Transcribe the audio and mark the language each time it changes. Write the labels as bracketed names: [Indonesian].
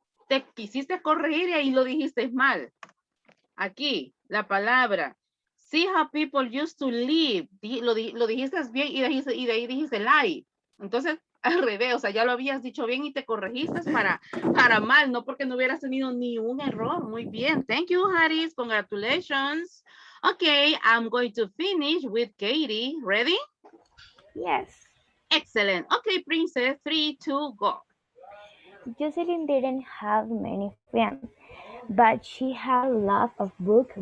[Spanish] Te quisiste corregir y ahí lo dijiste mal. Aquí, la palabra. [English] See how people used to live. [Spanish] Lo dijiste bien y de ahí dijiste live. Entonces, al revés, o sea, ya lo habías dicho bien y te corregiste para mal, no porque no hubieras tenido ni un error. Muy bien. [English] Thank you, Harris. Congratulations. Okay, I'm going to finish with Katie. Ready? Yes. Excellent. Okay, Princess, 3, 2, go. Jocelyn didn't have many friends, but she had a lot of books.